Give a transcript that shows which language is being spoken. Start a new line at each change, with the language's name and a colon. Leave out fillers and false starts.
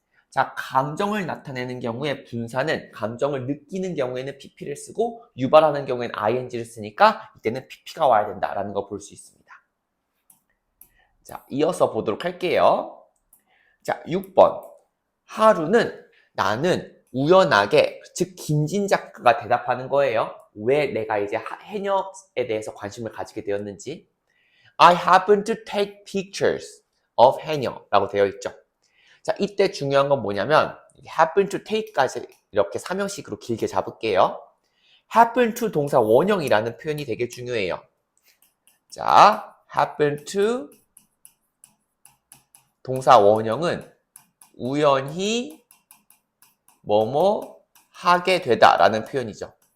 Korean: 자, 감정을 나타내는 경우에 분사는 감정을 느끼는 경우에는 pp를 쓰고 유발하는 경우에는 ing를 쓰니까 이때는 pp가 와야 된다라는 거 볼 수 있습니다. 자, 이어서 보도록 할게요. 자, 6번. 하루는 나는 우연하게, 즉 김진 작가가 대답하는 거예요. 왜 내가 이제 해녀에 대해서 관심을 가지게 되었는지.
English: I happen to take pictures of
Korean: 해녀라고 되어 있죠. 자, 이때 중요한 건 뭐냐면 happen to take까지 이렇게 삼형식으로 길게 잡을게요. happen to 동사 원형이라는 표현이 되게 중요해요. 자, happen to 동사 원형은 우연히 뭐뭐 하게 되다 라는 표현이죠.